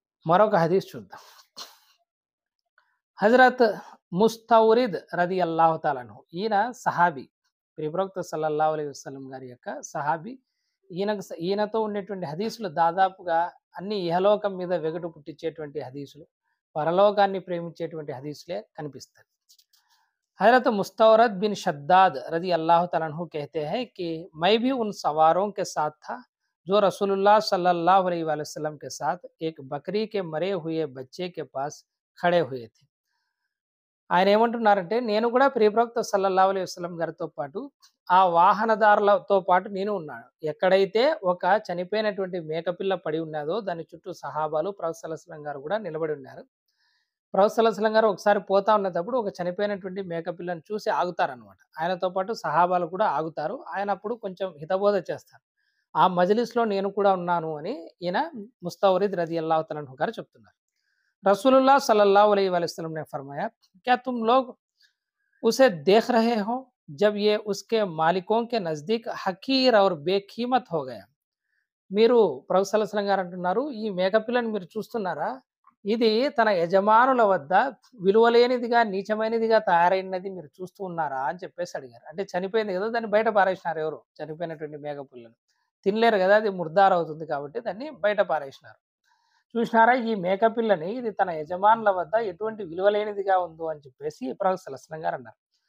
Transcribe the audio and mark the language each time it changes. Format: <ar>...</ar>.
<te>మరొక హదీస్ చూద్దాం. హజరత్ ముస్తౌరిద్ రది అల్లాహు తఆలా అన్హు, ఈయన సహాబీ, ప్రవక్త సల్లల్లాహు అలైహి వసల్లం గారి యొక్క సహాబీ. ఈయనతో ఉండేటువంటి హదీసులు దాదాపుగా అన్ని ఇహలోకం మీద వెగటు పుట్టించేటువంటి హదీసులు, పరలోకాన్ని ప్రేమించేటువంటి హదీసులే కనిపిస్తాయి.</te> <hi>हज़रत मुस्तौरद बिन शद्दाद रज़ी अल्लाह तआला अन्हु कहते हैं कि मैं भी उन सवारों के साथ था जो रसूलुल्लाह सल्लल्लाहु अलैहि वसल्लम के साथ एक बकरी के मरे हुए बच्चे के पास खड़े हुए थे.</hi> <te>ఆయన ఏమంటున్నారంటే, నేను కూడా ప్రవక్త సల్లల్లాహు అలైహి వసల్లం గారితో పాటు ఆ వాహనదారులతో పాటు నేను ఉన్నాను. ఎక్కడైతే ఒక చనిపోయినటువంటి మేకపిల్ల పడి ఉన్నదో దాని చుట్టూ సహాబాలు, ప్రవక్త సల్లల్లాహు అలైహి వసల్లం గారు కూడా నిలబడి ఉన్నారు. ప్రవక్త సల్లల్లాహు అలైహి వసల్లం గారు ఒకసారి పోతా ఉన్నప్పుడు ఒక చనిపోయినటువంటి మేకపిల్లను చూసి ఆగుతారనమాట. ఆయనతో పాటు సహాబాలు కూడా ఆగుతారు. ఆయన అప్పుడు కొంచెం హితబోధ చేస్తారు. ఆ మజ్లిస్లో నేను కూడా ఉన్నాను అని ఈయన ముస్తౌరిద్ రదియల్లాహు తఆలా అన్హు గారు చెప్తున్నారు.</te> <hi>रसूलुल्लाह सल्लल्लाहु अलैहि वसल्लम ने फरमाया, क्या तुम लोग उसे देख रहे हो जब ये उसके मालिकों के नज़दीक हकीर और बेकीमत हो गया?</hi> <te>మీరు ప్రొఫెసర్ సల్లల్లాహు అలైహి వసల్లం గారు అంటున్నారు, "ఈ మేకపిల్లని మీరు చూస్తున్నారా? ఇది తన యజమానుల వద్ద విలువలేనిదిగా, నీచమైనదిగా తయారైనది మీరు చూస్తూ ఉన్నారా?" అని చెప్పేసి అడిగారు. అంటే చనిపోయింది కదా! దాన్ని బయట పారేసినారు ఎవరో. చనిపోయినటువంటి మేకపిల్లను. తినలేరు కదా! అది ముర్దారవుతుంది కాబట్టి దాన్ని బయట పారేసినారు. చూసినారా ఈ మేకపిల్లని, ఇది తన యజమానుల వద్ద ఎటువంటి విలువలేనిదిగా ఉందో అని చెప్పేసి ప్రొఫెసర్ సల్లల్లాహు అలైహి వసల్లం గారు అన్నారు.</te>